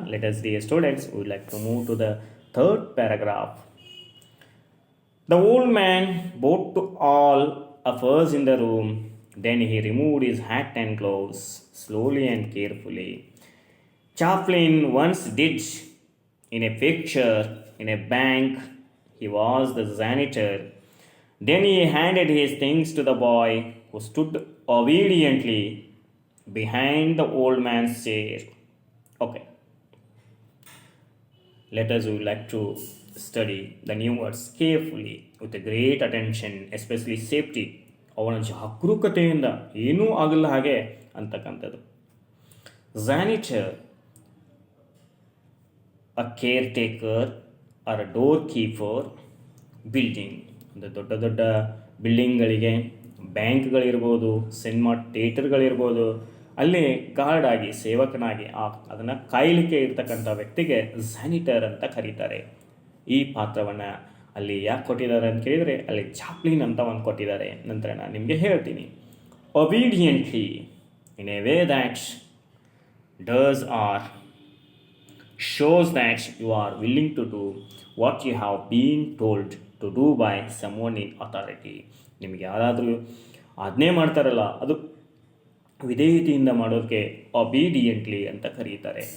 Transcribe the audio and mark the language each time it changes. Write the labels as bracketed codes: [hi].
[en] Let us dear students, would like to move to the third paragraph. The old man bowed to all of us in the room. Then he removed his hat and gloves slowly and carefully. Chaplin once did in a picture in a bank. He was the janitor. Then he handed his things to the boy, who stood obediently. behind the old man's chair. Okay, let us would like to study the new words carefully with a great attention, especially safety. [kn] ಅವನ ಜಾಗರೂಕತೆಯಿಂದ ಏನೂ ಆಗಲ್ಲ ಹಾಗೆ ಅಂತಕ್ಕಂಥದ್ದು. Janitor, [en] a caretaker or a doorkeeper [kn] building, ಅಂದರೆ ದೊಡ್ಡ ದೊಡ್ಡ ಬಿಲ್ಡಿಂಗ್ಗಳಿಗೆ, ಬ್ಯಾಂಕ್ಗಳಿರ್ಬೋದು, cinema ಥಿಯೇಟರ್ಗಳಿರ್ಬೋದು, ಅಲ್ಲಿ ಗಾರ್ಡ್ ಆಗಿ ಸೇವಕನಾಗಿ ಅದನ್ನು ಕಾಯಲಿಕ್ಕೆ ಇರ್ತಕ್ಕಂಥ ವ್ಯಕ್ತಿಗೆ ಸ್ಯಾನಿಟರ್ ಅಂತ ಕರೀತಾರೆ. ಈ ಪಾತ್ರವನ್ನು ಅಲ್ಲಿ ಯಾಕೆ ಕೊಟ್ಟಿದ್ದಾರೆ ಅಂತ ಕೇಳಿದರೆ ಅಲ್ಲಿ ಚಾಪ್ಲಿನ್ ಅಂತ ಒಂದು ಕೊಟ್ಟಿದ್ದಾರೆ. ನಂತರ ನಾನು ನಿಮಗೆ ಹೇಳ್ತೀನಿ. [en] Obediently in a way that does or shows that you are willing to do what you have been told to do by someone in authority. [kn] ನಿಮಗೆ ಯಾರಾದರೂ ಆಜ್ಞೆ ಮಾಡ್ತಾರಲ್ಲ, ಅದು ವಿಧೇಯತೆಯಿಂದ ಮಾಡೋದಕ್ಕೆ ಒಬೀಡಿಯಂಟ್ಲಿ ಅಂತ ಕರೀತಾರೆ.